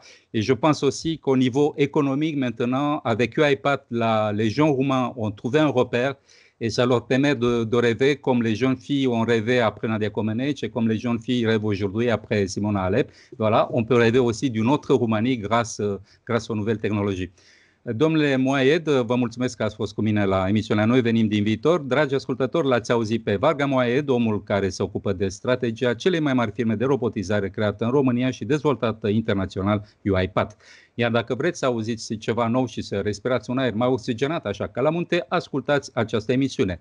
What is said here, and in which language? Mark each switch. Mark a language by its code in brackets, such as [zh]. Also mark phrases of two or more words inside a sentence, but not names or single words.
[fr] Et je pense aussi qu'au niveau économique, maintenant, avec UiPath, les jeunes roumains ont trouvé un repère. Et ça leur permet de rêver comme les jeunes filles ont rêvé après Nadia Comaneci et comme les jeunes filles rêvent aujourd'hui après Simona Halep. Voilà, on peut rêver aussi d'une autre Roumanie grâce aux nouvelles tehnologii. [ro] Domnule Moaed, vă mulțumesc că ați fost cu mine la emisiunea Noi venim din viitor. Dragi ascultători, l-ați auzit pe Varga Moaed, omul care se ocupă de strategia celei mai mari firme de robotizare creată în România și dezvoltată internațional, UiPath. Iar dacă vreți să auziți ceva nou și să respirați un aer mai oxigenat, așa ca la munte, ascultați această emisiune.